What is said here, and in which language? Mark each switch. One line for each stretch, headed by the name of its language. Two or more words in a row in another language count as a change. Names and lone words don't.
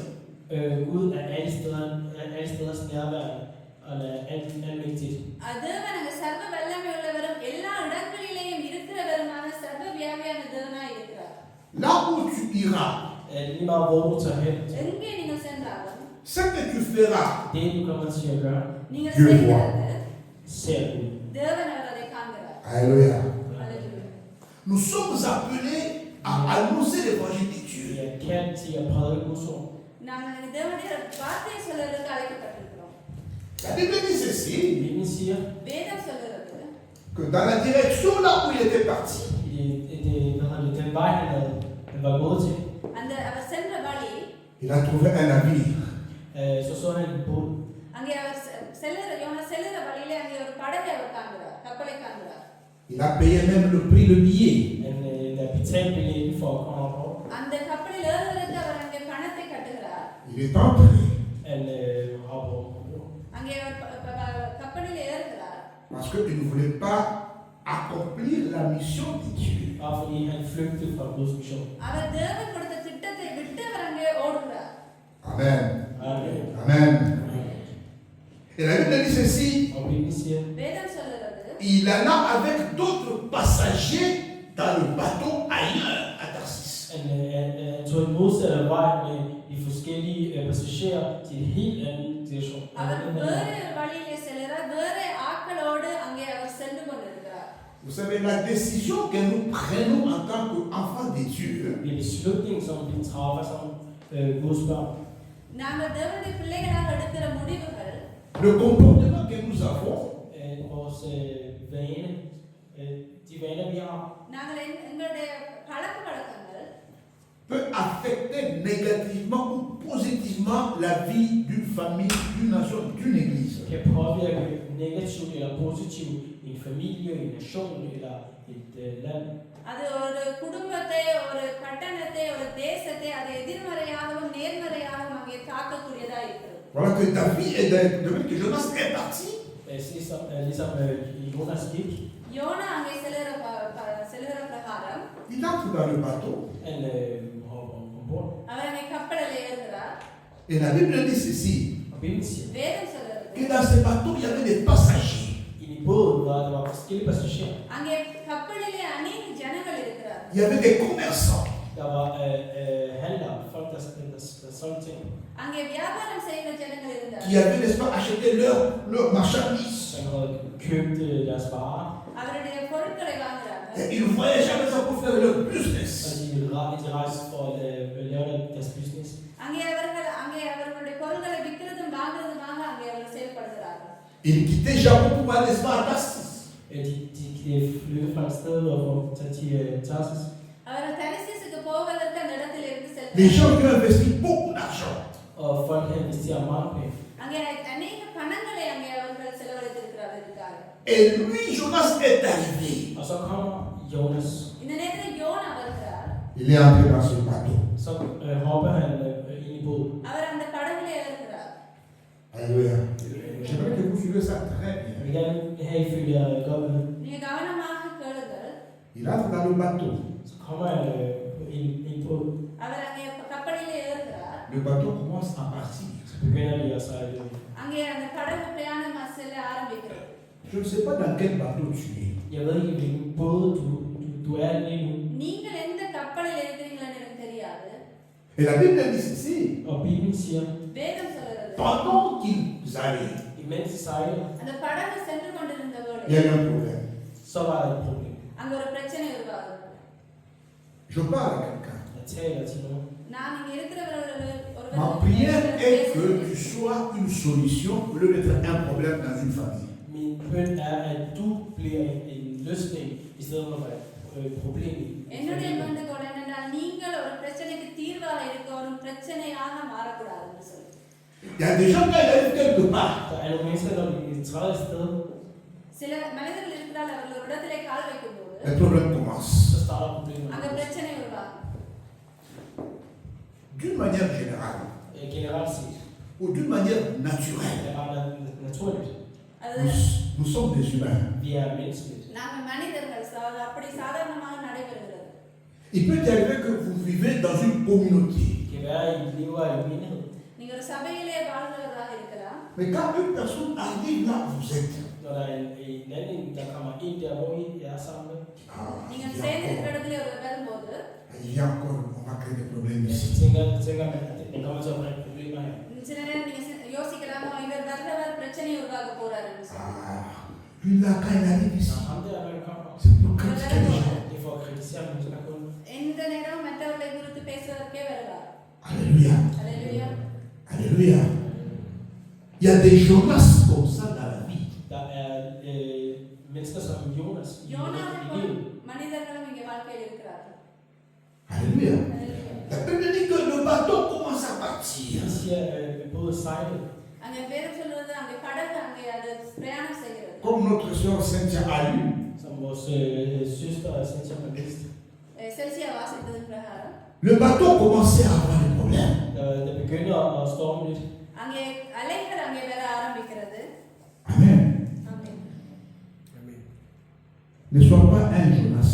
Danish: Gud er alle steders nærværende, og han er almægtigt.
Tamil: தேவன் அங்க சர்வ வல்லமை உள்ளவரும் எல்லா இடங்களிலேயும் இருக்கிறவருமான சர்வ வியாபியான தேவனாய் இருக்கிறார்.
French: Là où tu iras,
Danish: Lige meget hvor du tager hen,
Tamil: எங்கே நீங்கள் சென்றாலும்
French: ce que tu feras,
Danish: det du kommer til at gøre,
Tamil: நீங்கள் Dieu செய்கிறது
Danish: ser du.
Tamil: தேவன் அவர் அதை காண்கிறார்.
French: Alléluia.
Danish: Halleluja.
French: Nous sommes appelés à annoncer l'évangile de Dieu.
Danish: Vi er kaldt til at prædike Guds ord.
Tamil: நாங்கள் தேவனுடைய வார்த்தையை சொல்வதற்கு அழைக்கப்பட்டிருக்கிறோம்.
French: La Bible dit ceci,
Danish: Bibelen siger,
Tamil: வேதம் சொல்கிறது
French: que dans la direction là où il était parti,
Danish: den vej, han var gået til,
Tamil: அந்த அவர் சென்ற வழி
French: il a trouvé un navire.
Danish: så så han en båd.
Tamil: அங்கே அவர் யோனா செல்லுற வழியிலே அங்கே ஒரு படகை அவர் காண்கிறார், கப்பலை காண்கிறார்.
French: Il a payé même le prix, le billet.
Danish: Han der betalte billetten for at komme ombord.
Tamil: அந்த கப்பலில் ஏறுவதற்கு அவர் அங்கே பணத்தை கட்டுகிறார்.
French: Il est entré.
Danish: Han hopper ombord.
Tamil: அங்கே அவர் கப்பலில் ஏறுகிறார்.
French: Parce qu'il ne voulait pas accomplir la mission de Dieu.
Danish: Bare fordi han flygtede fra Guds mission.
Tamil: அவர் தேவன் கொடுத்த திட்டத்தை விட்டு அவர் அங்கே ஓடுகிறார்.
French: Amen.
Danish: Amen.
French: Amen. Et la Bible dit ceci,
Danish: Og Bibelen siger,
Tamil: வேதம் சொல்கிறது
French: il alla avec d'autres passagers dans le bateau ailleurs à Tarsis.
Danish: han tog en modsatte vej med de forskellige passagerer til en helt anden situation.
Tamil: அவர் வேறு வழியிலே செல்கிறார், வேறு ஆட்களோடு அங்கே அவர் சென்று கொண்டிருக்கிறார்.
French: Vous savez, la décision que nous prenons en tant qu'enfants de Dieu,
Danish: Det er beslutningen, som vi træffer som Guds børn.
Tamil: நாங்கள் தேவனுடைய பிள்ளைகளாக எடுக்கிற முடிவுகள்,
French: le comportement que nous avons,
Danish: Vores vane, de vaner, vi har,
Tamil: நாங்கள் எங்களுடைய பழக்க வழக்கங்கள்
French: peut affecter négativement ou positivement la vie d'une famille, d'une nation, d'une église.
Danish: kan påvirke negativt eller positivt i en familie, en nation eller et land.
Tamil: அது ஒரு குடும்பத்தை, ஒரு பட்டணத்தை, ஒரு தேசத்தை அது எதிர்மறையாகவும் நேர்மறையாகவும் அங்கே தாக்கக்கூடியதா இருக்கிறது.
French: Voilà que David et David que Jonas est parti.
Danish: Ligesom Jonas gik,
Tamil: யோனா அங்கே செல்கிற பிரகாரம்
French: Il entre dans le bateau
Danish: han hopper ombord.
Tamil: அவர் அங்கே கப்பலில் ஏறுகிறார்.
French: et la Bible dit ceci,
Danish: Og Bibelen siger,
Tamil: வேதம் சொல்கிறது
French: que dans ce bateau il y avait des passagers.
Danish: i båden der var forskellige passagerer.
Tamil: அங்கே கப்பலிலே அநேக ஜனங்கள் இருக்கிறார்.
French: Il y avait des commerçants.
Danish: Der var handlere, folk der solgte ting,
Tamil: அங்கே வியாபாரம் செய்கிற ஜனங்கள் Qui இருந்தார்.
French: avaient, n'est-ce pas, acheté leur marchandise.
Danish: som havde købt deres varer.
Tamil: அவருடைய பொருட்களை வாங்குறாங்க.
French: Et ils voyageaient avec ça pour faire leur business.
Danish: Og de rejste for at lave deres business.
Tamil: அங்கே அவர்களுடைய பொருட்களை விற்கிறதும் வாங்குறதுமாக அங்கே அவர்கள் செயல்படுகிறார்கள்.
French: Ils quittaient Japon pour aller, n'est-ce pas, à Tarsis.
Danish: De flyttede fra et sted og tage til Tarsus.
Tamil: அவர்கள் தரிசீசுக்கு போவதற்கு அந்த இடத்தில் இருந்து Les செல்கிறார்கள்.
French: gens qui ont investi beaucoup d'argent.
Danish: Og folk havde investeret mange penge.
Tamil: அங்கே அநேக பணங்களை அங்கே அவர்கள் செலவழித்திருக்கிறார்கள் இதுக்காக.
French: Et lui, Jonas, est arrivé.
Danish: Og så kommer Jonas.
Tamil: இந்த நேரத்தில் யோனா வருகிறார்.
French: Il est entré dans ce bateau.
Danish: Så hopper han ind i båden.
Tamil: அவர் அந்த படகுல ஏறுகிறார்.
French: Alléluia. J'aimerais que vous suivez ça très
Danish: Jeg vil bien. gerne have, I følger godt med.
Tamil: நீங்க கவனமாக கேளுங்கள்.
French: Il entre dans le bateau.
Danish: Så kommer han ind i båden.
Tamil: அவர் அங்கே கப்பலிலே ஏறுகிறார்.
French: Le bateau commence à partir.
Danish: Så begynder de at sejle.
Tamil: அங்கே அந்த படகு பிரயாணம் செல்ல ஆரம்பிக்கிறது.
French: Je ne sais pas dans quel bateau tu es.
Danish: Jeg ved ikke, hvilken båd du er lige nu.
Tamil: நீங்கள் எந்த கப்பலில் இருக்கிறீங்களன்னு எனக்கு தெரியாது.
French: Et la Bible dit ceci.
Danish: Og Bibelen siger,
Tamil: வேதம் சொல்கிறது.
French: Pendant qu'ils allaient,
Danish: imens de sejler,
Tamil: அந்த படகு சென்று கொண்டிருந்த
French: il y
Tamil: போது
French: avait un problème.
Danish: så var der et problem.
Tamil: அங்க ஒரு பிரச்சனை உருவாகுது.
French: Je parle à quelqu'un.
Danish: Jeg taler til nogen.
Tamil: நான் இங்க இருக்கிறவர்கள்
French: Ma prière est que tu sois une solution au lieu d'être un problème dans une famille.
Danish: Min bøn er, at du bliver en løsning, i stedet for at være et problem.
Tamil: என்னுடைய வேண்டுகோள் என்னென்றால் நீங்கள் ஒரு பிரச்சனைக்கு தீர்வாக இருக்க ஒரு பிரச்சனையாக மாறக்கூடாதுன்னு சொல்லி.
French: Il y a des gens qui arrivent quelque part.
Danish: Der er nogle mennesker, når de træder et sted,
Tamil: சில மனிதர்கள் இருக்கிறால் அவர்கள் ஒரு இடத்திலே கால் வைக்கும்போது
French: les problèmes commencent.
Danish: så starter problemet.
Tamil: அங்க பிரச்சனை உருவாகும்.
French: D'une manière générale,
Danish: Generelt set,
French: ou d'une manière naturelle,
Danish: det er bare naturligt.
Tamil: அது
French: nous sommes des humains.
Danish: Vi er menneskeligt.
Tamil: நாங்க மனிதர்கள் அப்படி சாதாரணமாக நடைபெறுகிறது.
French: Il peut arriver que vous vivez dans une communauté.
Danish: Det kan være, at I lever i en menighed.
Tamil: நீங்க ஒரு சபையிலே வாழ்கிறவராக இருக்கலாம்.
French: Mais quand une personne arrive là où vous êtes,
Danish: Når der er en anden, der kommer ind der, hvor I er sammen,
Tamil: நீங்க சேர்ந்து இருக்கிற இடத்துல ஒரு வரும்போது
French: il y a encore, on va créer des problèmes
Danish: så ici. tænker man, at det kommer til at bringe problemer her.
Tamil: சில நேரம் நீங்க யோசிக்கலாமோ இவர் வர்றவர் பிரச்சனை உருவாக்க போறாருன்னு சொல்லி.
French: Lui là, quand il arrive ici,
Danish: Når ham der, når han kommer,
French: c'est pour critiquer les gens.
Danish: det er for at kritisere mennesker kun.
Tamil: எந்த நேரம் மற்றவர்களை குறித்து பேசுவதற்கே வருவார்.
French: Alléluia.
Tamil: அல்லேலூயா.
French: Alléluia. Il y a des Jonas comme ça dans la vie.
Danish: Der er mennesker som Jonas i
Tamil: யோனாவை போல livet. மனிதர்களும் இங்கே வாழ்க்கையில் இருக்கிறார்கள்.
French: Alléluia.
Tamil: அல்லேலூயா.
French: La Bible dit que le bateau commence à partir.
Danish: Jeg siger, både sejlet,
Tamil: அங்கே பேர் சொல்றது அங்கே படகு அங்கே அது பிரயாணம் செய்கிறது.
French: Comme notre soeur Cynthia a lu,
Danish: som vores søster Cynthia har vist.
Tamil: செல்சியா வாசித்தது பிரகாரம்
French: le bateau commençait à avoir des problèmes.
Danish: Der begynder at storme lidt.
Tamil: அங்கே அலைகள் அங்கே வர ஆரம்பிக்கிறது.
French: Amen.
Tamil: ஆமென்.
French: Ne sois pas un Jonas.